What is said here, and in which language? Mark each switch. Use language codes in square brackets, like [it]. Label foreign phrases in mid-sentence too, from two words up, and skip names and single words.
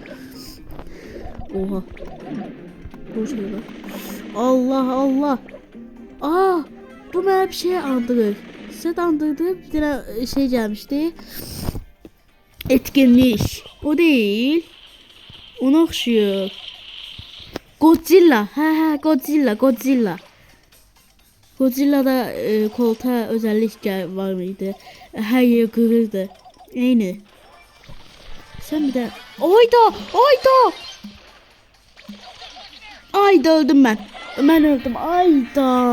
[tr] Oha. Bu şey var. Allah Allah. [az] Aa, bu mənə bir şey andırır. Sizə də andırdı, bir dənə şey gəlmişdi. [tr] Etkinlik. O değil. [az] Ona oxşuyur. Godzilla. Godzilla. [tr] Godzilla'da koltuğa özellik var mıydı? Her yeri kırırdı. Eyni. Sen bir de... Ayda öldüm ben. Ben öldüm. Ayda.